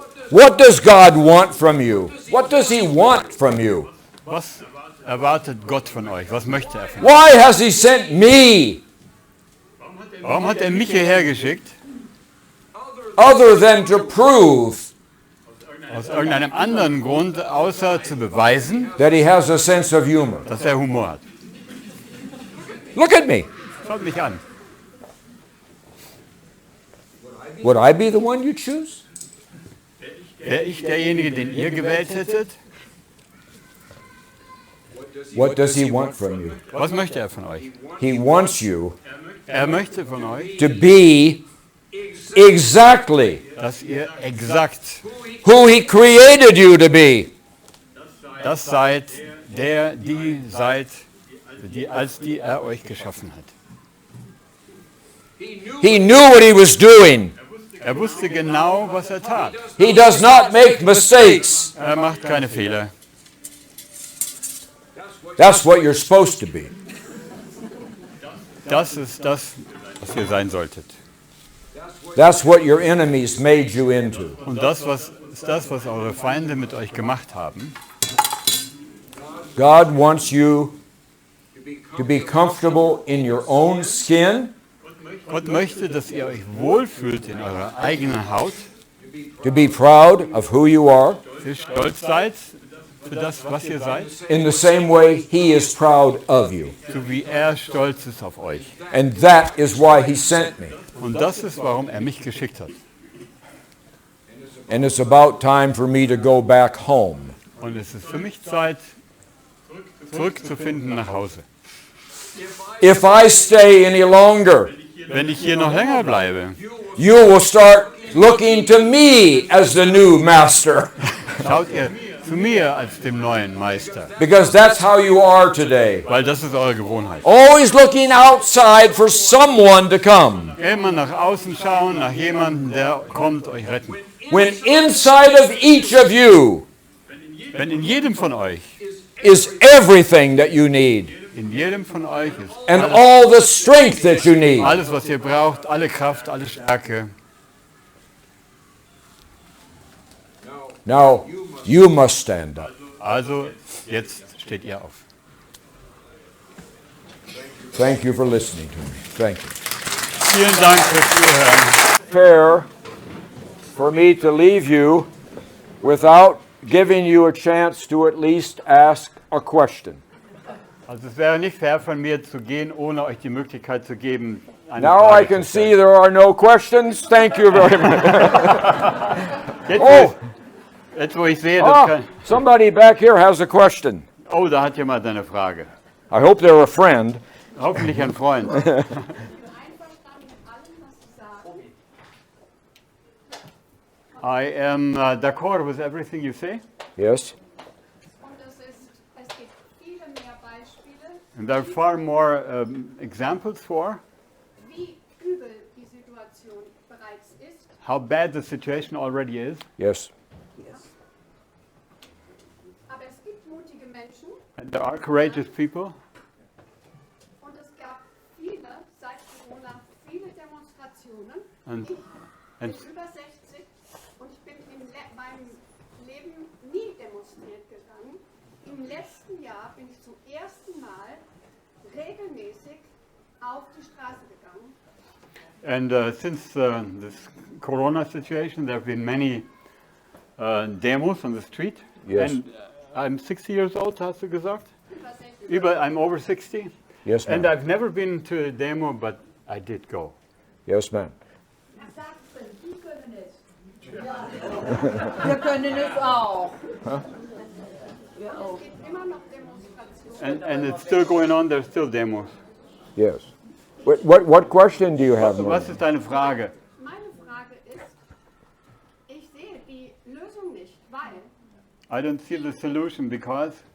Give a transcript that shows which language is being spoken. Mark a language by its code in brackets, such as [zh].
[en] What does God want from you? What does He want from you? [de] Was erwartet Gott von euch? Was möchte er von euch? [en] Why has He sent me [de] Warum hat er mich hierher geschickt? [en] other than to prove [de] Aus irgendeinem anderen Grund, außer zu beweisen, [en] that He has a sense of humor? [de] dass er Humor hat. [en] Look at me. [de] Schaut mich an. [en] Would I be the one you choose? [de] Wäre ich derjenige, den ihr gewählt hättet? [en] What does He want from you? [de] Was möchte er von euch? [en] He wants you [de] Er möchte von euch, [en] to be exactly [de] dass ihr exakt [en] who He created you to be. [de] das seid, die seid, als die er euch geschaffen hat. [en] He knew what He was doing. [de] Er wusste genau, was er tat. [en] He does not make mistakes. [de] Er macht keine Fehler. [en] That's what you're supposed to be. [de] Das ist das, was ihr sein solltet. [en] That's what your enemies made you into. [de] Und das ist das, was eure Feinde mit euch gemacht haben. [en] God wants you to be comfortable in your own skin, [de] Gott möchte, dass ihr euch wohlfühlt in eurer eigenen Haut, [en] to be proud of who you are, [de] dass ihr stolz seid für das, was ihr seid, [en] in the same way He is proud of you. [de] so wie er stolz ist auf euch. [en] And that is why He sent me. [de] Und das ist, warum er mich geschickt hat. [en] And it's about time for me to go back home. [de] Und es ist für mich Zeit, zurückzufinden nach Hause. [en] If I stay any longer, [de] Wenn ich hier noch länger bleibe, [en] you will start looking to me as the new master. [de] schaut ihr zu mir als dem neuen Meister, [en] Because that's how you are today. [de] weil das ist eure Gewohnheit. [en] Always looking outside for someone to come. [de] Immer nach außen schauen, nach jemandem, der kommt, euch retten. [en] When inside of each of you [de] Wenn in jedem von euch, [en] is everything that you need [de] in jedem von euch ist [en] and all the strength that you need. [de] alles, was ihr braucht, alle Kraft, alle Stärke, [en] Now, you must stand up. [de] also jetzt steht ihr auf. [en] Thank you for listening to me. Thank you. [de] Vielen Dank fürs Zuhören. [en] Fair for me to leave you without giving you a chance to at least ask a question. [de] Also es wäre nicht fair von mir zu gehen, ohne euch die Möglichkeit zu geben, eine [en] Now I [de] Frage [en] can [de] zu [en] see [de] stellen. [en] there are no questions. Thank you very much. [de] Jetzt, jetzt wo ich sehe, dass [en] Somebody back here has a question. [de] oh, da hat jemand eine Frage. [en] I hope they're a friend. [de] Hoffentlich ein Freund. Einverstanden mit allem, was Sie sagen? [en] I am d'accord with everything you say. Yes. [de] Und es gibt viele mehr Beispiele, [en] And there are far more examples for [de] wie übel die Situation bereits ist. [en] how bad the situation already is. Yes. [de] Aber es gibt mutige Menschen [en] And there are courageous people. [de] und es gab viele, seit Corona, viele Demonstrationen Und, bin und über 60 und ich bin meinem Leben nie demonstriert gegangen. Im letzten Jahr bin ich zum ersten Mal regelmäßig auf die Straße gegangen. [en] And since this Corona situation, there have been many demos on the street. Yes. And I'm 60 years old, [de] hast du gesagt? Über 60. [en] I'm over 60. Yes, And ma'am. I've never been to a demo, but I did go. Yes, ma'am. [de] Sachsen, die können es. Ja. Wir können es auch. Wir auch. Es gibt immer noch Demonstrationen. [en] And it's still going on, there's still demos. Yes. What question do you have, [de] Was [en] ma'am? [de] ist deine Frage? Meine Frage ist, ich sehe die Lösung nicht, weil [en] I don't see the solution because